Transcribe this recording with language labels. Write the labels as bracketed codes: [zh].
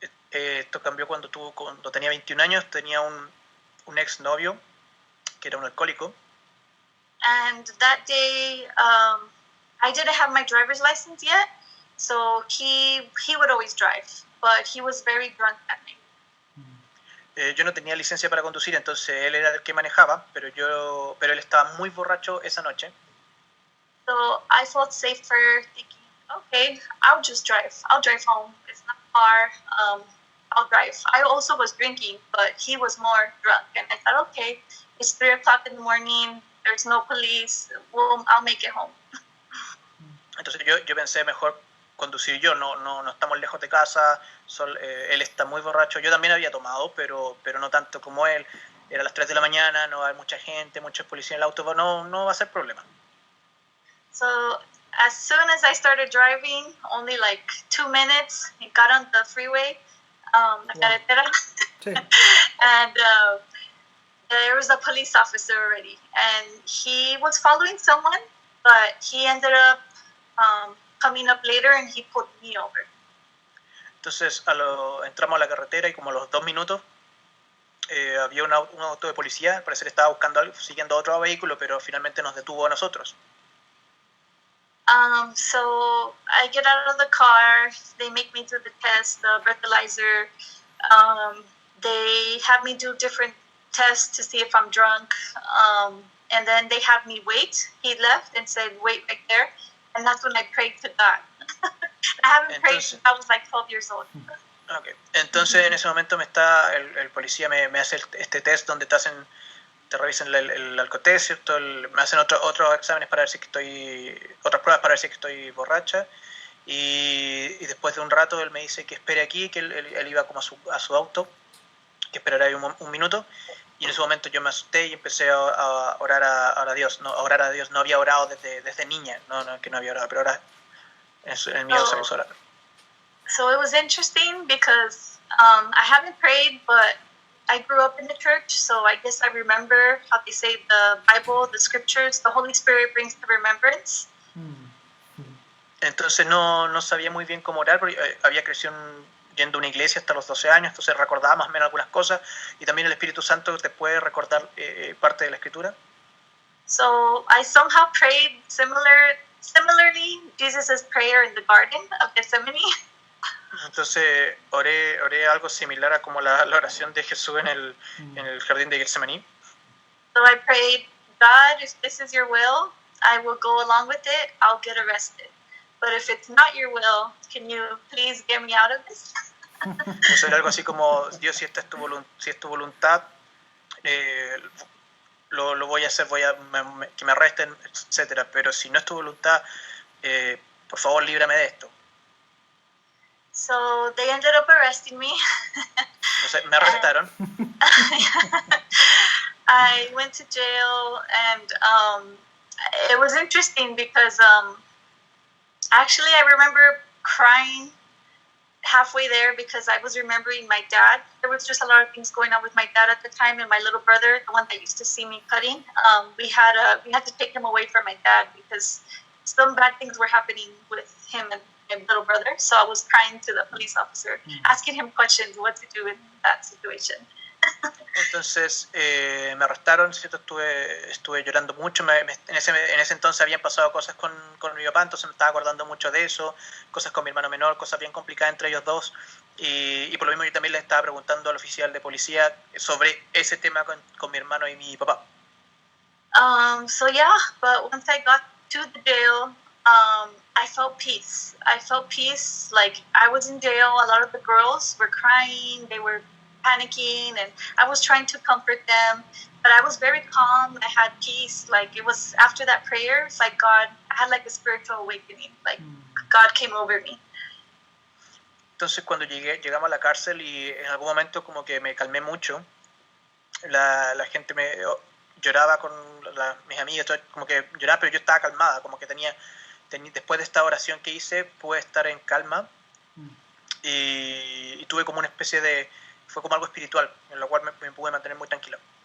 [es] Esto cambió cuando tenía 21 años, tenía un ex novio que era un alcohólico. [en] And that day, I didn't have my driver's license yet, so he would always drive, but he was very drunk that night. [es] Yo no tenía licencia para conducir, entonces él era el que manejaba, pero él estaba muy borracho esa noche. [en] So I felt safer thinking, okay, I'll just drive. I'll drive home. It's not far. I'll drive. I also was drinking, but he was more drunk, and I thought, okay, it's 3 o'clock in the morning. There's no police. I'll make it home. [es] Entonces yo pensé mejor conducir yo, no estamos lejos de casa, él está muy borracho, yo también había tomado, pero no tanto como él, era las 3 de la mañana, no hay mucha gente, muchos policías en el auto, no va a ser problema. [en] So as soon as I started driving, only like 2 minutes, I got on the freeway, [es] la carretera, [en] and there was a police officer already, and he was following someone, but he ended up coming up later and he pulled me over. [es] Entonces entramos a la carretera y como a los 2 minutos había un auto de policía, al parecer estaba buscando algo, siguiendo otro vehículo, pero finalmente nos detuvo a nosotros. [en] So I get out of the car, they make me do the test, the breathalyzer, they have me do different tests to see if I'm drunk, and then they have me wait. He left and said, wait right there, and that's when I prayed to God. I haven't prayed since I was like 12 years old. Okay. [es] Entonces en ese momento el policía me hace este test donde te revisan el alcotés, ¿cierto? Me hacen otros exámenes para ver si otras pruebas para ver si estoy borracha, y después de un rato él me dice que espere aquí, que él iba como a su auto, que esperara ahí un minuto, y en ese momento yo me asusté y empecé a orar a Dios. No, a orar a Dios, no había orado desde niña, que no había orado, pero ahora en el miedo se puso a orar. [en] So it was interesting because I haven't prayed, but I grew up in the church, so I guess I remember how they say the Bible, the scriptures, the Holy Spirit brings to remembrance. [es] Entonces no sabía muy bien cómo orar, porque había crecido yendo a una iglesia hasta los 12 años, entonces recordaba más o menos algunas cosas, y también el Espíritu Santo te puede recordar parte de la Escritura. [en] So I somehow prayed similarly Jesus' prayer in the Garden of Gethsemane. [es] Entonces oré algo similar a como la oración de Jesús en el jardín de Getsemaní. [en] So I prayed, God, if this is your will, I will go along with it, I'll get arrested. But if it's not your will, can you please get me out of this? [es] Entonces era algo así como, Dios, si esta es tu voluntad, lo voy a hacer, que me arresten, etcétera. Pero si no es tu voluntad, por favor, líbrame de esto. [en] So they ended up arresting me. [es] Entonces me arrestaron. [en] I went to jail, and it was interesting because actually I remember crying halfway there because I was remembering my dad. There was just a lot of things going on with my dad at the time, and my little brother, the one that used to see me cutting. We had to take him away from my dad because some bad things were happening with him and my little brother. So I was crying to the police officer, asking him questions, what to do in that situation. [es] Entonces me arrestaron, ¿cierto? Estuve llorando mucho. En ese entonces habían pasado cosas con mi papá, entonces me estaba acordando mucho de eso, cosas con mi hermano menor, cosas bien complicadas entre ellos dos. Y por lo mismo yo también le estaba preguntando al oficial de policía sobre ese tema con mi hermano y mi papá. [en] So yeah, but once I got to the jail, I felt peace. I felt peace. Like, I was in jail. A lot of the girls were crying. They were panicking, and I was trying to comfort them. But I was very calm. I had peace. Like, it was after that prayer, it's like God, I had like a spiritual awakening. Like, God came over me. [es] Entonces cuando llegamos a la cárcel y en algún momento como que me calmé mucho, la gente lloraba con mis amigas, como que lloraba, pero yo estaba calmada, como que tenía después de esta oración que hice, pude estar en calma y tuve como una especie de, fue como algo espiritual, en lo cual me pude mantener muy tranquilo.